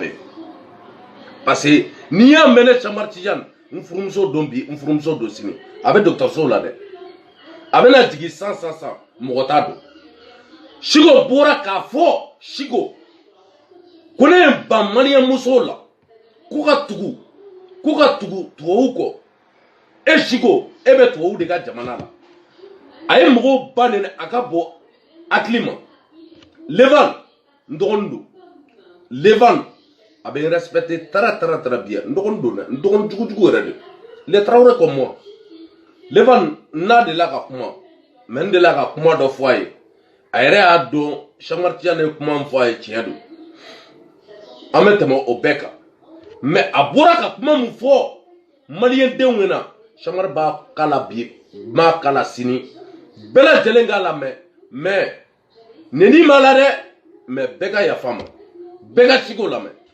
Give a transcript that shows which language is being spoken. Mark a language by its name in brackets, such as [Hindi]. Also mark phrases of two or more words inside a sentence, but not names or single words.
[Bambara] bɛɛ [French] parce que [Bambara] n'i y'a mɛn ne Chamar Tiani n furumuso don bi n furumuso don sini a bɛ dɔgɔtɔrɔso la dɛ a bɛna jigin san mɔgɔ t'a dɔn Chiko bɔra k'a fɔ Chiko ko ne ye ban maliyɛn musow la k'u ka tugu tubabuw kɔ e Chiko e bɛ tubabuw de ka jamana la a ye mɔgɔw ba nɛnɛ a ka bɔ hakili ma Levan n dɔgɔnin don Levan a bɛ n [French] respecter très bien [Bambara] n dɔgɔnin don dɛ n dɔgɔnin jugujugu yɛrɛ de [French] les Traoré comme moi [Bambara] Levan n'a delila ka kuma mais n delila ka kuma dɔ fɔ a ye a yɛrɛ y'a dɔn Chamar Tiani ye kuma min fɔ a ye tiɲɛ don an bɛ tɛmɛ o bɛɛ kan mais a bɔra ka kuma min fɔ maliyɛndenw ɲɛna Chamar b'a k'a la bi n b'a k'a la sini bɛɛ lajɛlen k'a lamɛn mais neni b'a la dɛ mais bɛɛ ka yafa ma bɛɛ ka Chiko lamɛn.